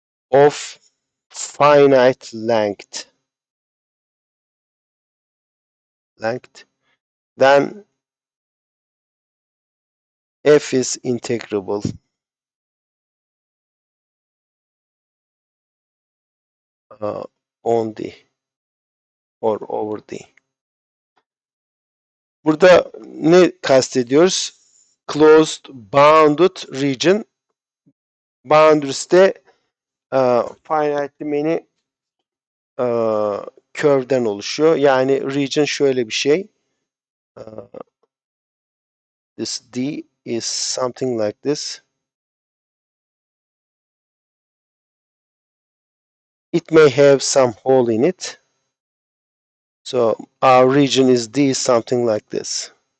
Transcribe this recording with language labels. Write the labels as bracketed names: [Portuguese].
[English] of finite length, then f is integrable on D or over D. [Turkish] Burada ne kastediyoruz? [English] Closed bounded region. [Turkish] Boundaries'te [English] finitely many [Turkish] curve'den oluşuyor. Yani region şöyle bir şey. [English] This D is something like this. It may have some hole in it. So our region is D, something like this.